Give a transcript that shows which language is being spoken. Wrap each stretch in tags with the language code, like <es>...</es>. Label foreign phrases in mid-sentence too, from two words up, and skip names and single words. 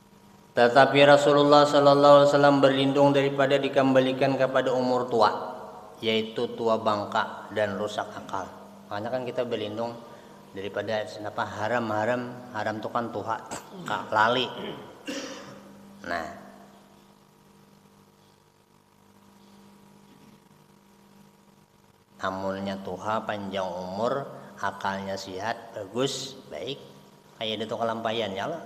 <bjn>tetapi Rasulullah</bjn> <ar>صلى الله عليه وسلم</ar> <bjn>berlindung daripada dikembalikan kepada umur tua. yaitu tua bangka dan rusak akal. Makanya kan kita berlindung daripada haram itu kan tuha lali. Nah, amunnya tuha panjang umur, akalnya sehat, bagus, baik. Kayak itu kelampayan ya lah.</bjn>